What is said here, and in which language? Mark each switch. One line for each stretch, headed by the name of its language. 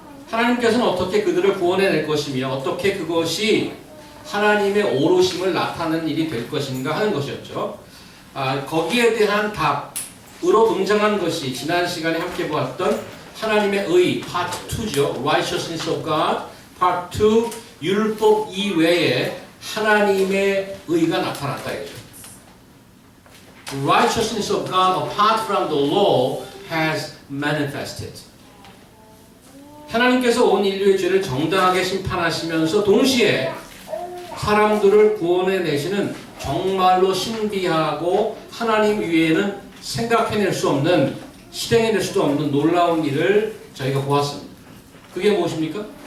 Korean: 하나님께서는 어떻게 그들을 구원해낼 것이며 어떻게 그것이 하나님의 오로심을 나타내는 일이 될 것인가 하는 것이었죠. 거기에 대한 답으로 등장한 것이 지난 시간에 함께 보았던 하나님의 의 파트 2죠.
English: Righteousness of God
Korean: 파트 2 율법 이외에 하나님의 의가 나타났다 이거죠.
English: Righteousness of God apart from the law has manifested.
Korean: 하나님께서 온 인류의 죄를 정당하게 심판하시면서 동시에 사람들을 구원해내시는 정말로 신비하고 하나님 위에는 생각해낼 수 없는, 실행해낼 수도 없는 놀라운 일을 저희가 보았습니다. 그게 무엇입니까?